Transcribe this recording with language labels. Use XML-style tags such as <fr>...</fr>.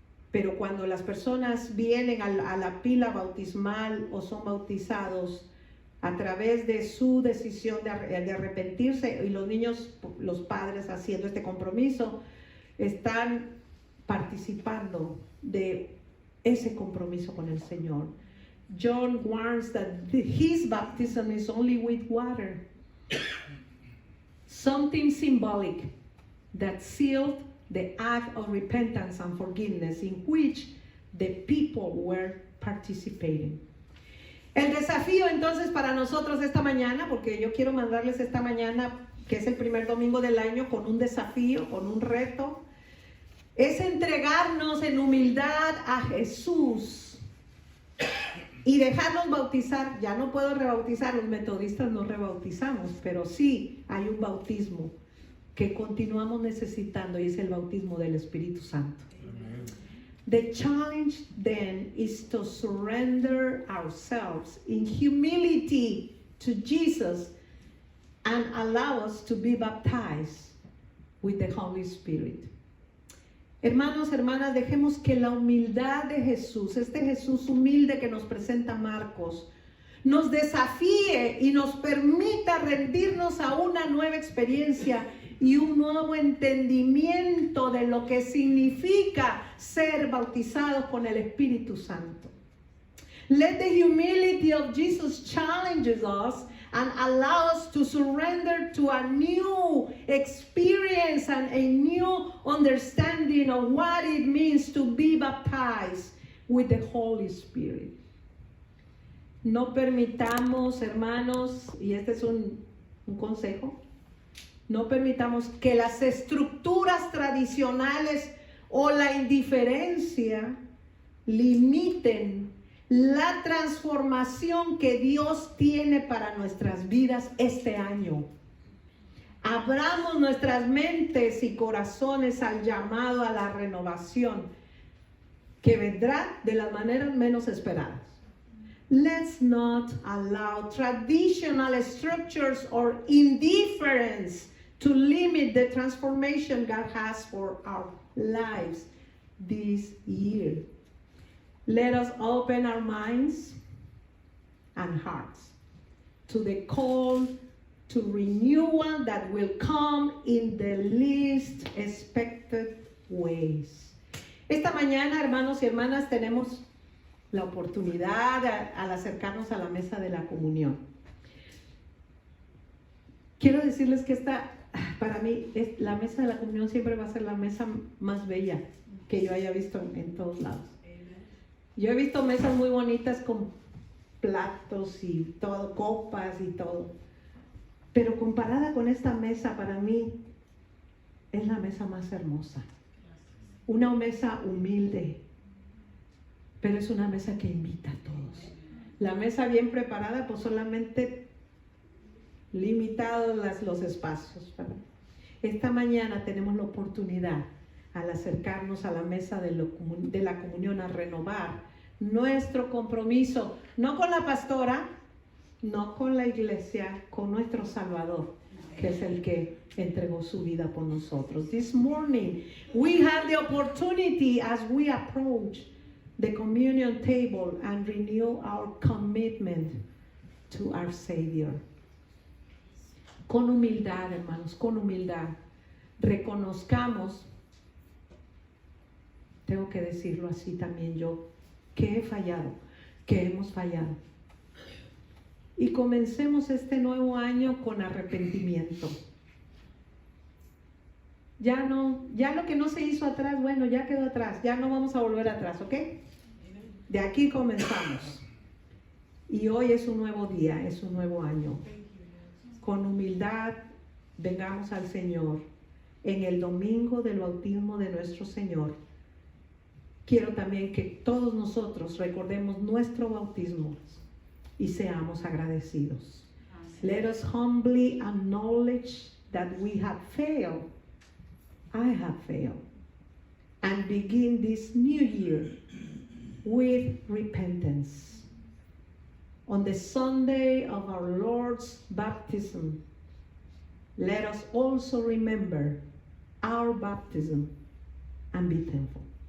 <es>Pero cuando las personas vienen a la pila bautismal o son bautizados, a través de su decisión de arrepentirse, y los niños, los padres haciendo este compromiso, están participando de ese compromiso con el Señor.</es> <en>John warns that his baptism is only with water, something symbolic that sealed the act of repentance and forgiveness in which the people were participating.</en> <es>El desafío entonces para nosotros esta mañana, porque yo quiero mandarles esta mañana, que es el primer domingo del año, con un desafío, con un reto, es entregarnos en humildad a Jesús y dejarnos bautizar. Ya no puedo rebautizar, los metodistas no rebautizamos, pero sí hay un bautismo que continuamos necesitando, y es el bautismo del Espíritu Santo. Amen.</es> <en>The challenge then is to surrender ourselves in humility to Jesus and allow us to be baptized with the Holy Spirit.</en> <es>Hermanos, hermanas, dejemos que la humildad de Jesús, este Jesús humilde que nos presenta Marcos, nos desafíe y nos permita rendirnos a una nueva experiencia y un nuevo entendimiento de lo que significa ser bautizados con el Espíritu Santo.</es> <en>Let the humility of Jesus challenge us and allow us to surrender to a new experience and a new understanding of what it means to be baptized with the Holy Spirit.</en> <es>No permitamos, hermanos, y este es un consejo, no permitamos que las estructuras tradicionales o la indiferencia limiten la transformación que Dios tiene para nuestras vidas este año. Abramos nuestras mentes y corazones al llamado a la renovación que vendrá de las maneras menos esperadas.</es> <en>Let's not allow traditional structures or indifference to limit the transformation God has for our lives this year. Let us open our minds and hearts to the call to renewal that will come in the least expected ways.</en> <es>Esta mañana, hermanos y hermanas, tenemos la oportunidad al acercarnos a la mesa de la comunión. Quiero decirles que para mí, la mesa de la comunión siempre va a ser la mesa más bella que yo haya visto en todos lados. Yo he visto mesas muy bonitas con platos y todo, copas y todo, pero comparada con esta mesa, para mí es la mesa más hermosa. Una mesa humilde, pero es una mesa que invita a todos. La mesa bien preparada, pues solamente limitados los espacios, ¿verdad? Esta mañana tenemos la oportunidad, al acercarnos a la mesa de la comunión, a renovar nuestro compromiso, no con la pastora, no con la iglesia, con nuestro Salvador, que es el que entregó su vida por nosotros.</es> <en>This morning, we have the opportunity as we approach the communion table and renew our commitment to our Savior.</en> <es>Con humildad, hermanos, con humildad, reconozcamos, tengo que decirlo así también yo, que he fallado, que hemos fallado. Y comencemos este nuevo año con arrepentimiento. Ya lo que no se hizo atrás, bueno, ya quedó atrás, ya no vamos a volver atrás, ¿ok? De aquí comenzamos. Y hoy es un nuevo día, es un nuevo año. Con humildad, vengamos al Señor. En el domingo del bautismo de nuestro Señor, quiero también que todos nosotros recordemos nuestro bautismo y seamos agradecidos.</es> <en>Let us humbly acknowledge that we have failed. I have failed. And begin this new year with repentance. On the Sunday of our Lord's baptism, let us also remember our baptism and be thankful.</en>